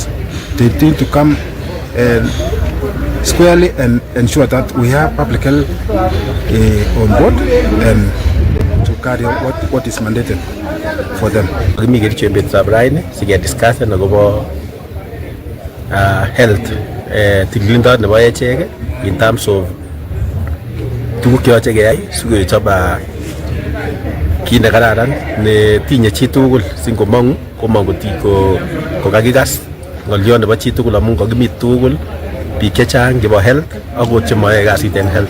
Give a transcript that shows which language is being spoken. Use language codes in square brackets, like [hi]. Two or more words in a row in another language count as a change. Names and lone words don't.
[en] They need to come squarely and ensure that we have public health on board and to carry out what is mandated for them. We get to discuss health in terms of [kln] tuguk cheyoche keyai sikochob kit nekararan netinye chitugul singomong'u komong kokakikas ng'olyo nebo chitugul amun kakimi tugul biik chechang chebo health akot chemoyoe kasit en health.